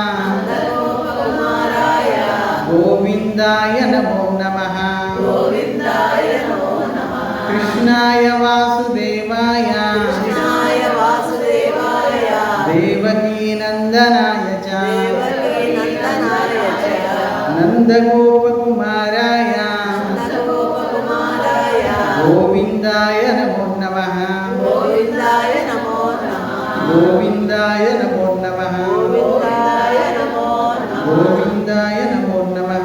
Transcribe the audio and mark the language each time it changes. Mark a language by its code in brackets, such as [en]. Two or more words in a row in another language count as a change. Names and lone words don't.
[sa] నందగోపకుమారాయ గోవిందాయ నమో నమః. గోవిందాయ నమో నమః. కృష్ణాయ వాసుదేవాయ కృష్ణాయ వాసుదేవాయ దేవకీ నందనాయ చ దేవకీ నందనాయ చ నందగోపకుమారాయ నందగోపకుమారాయ గోవిందాయ నమో నమః. గోవిందాయ నమో నమః. గోవిందాయ నమో నమః. గోవిందాయ నమో నమః. గోవిందాయ నమో నమః.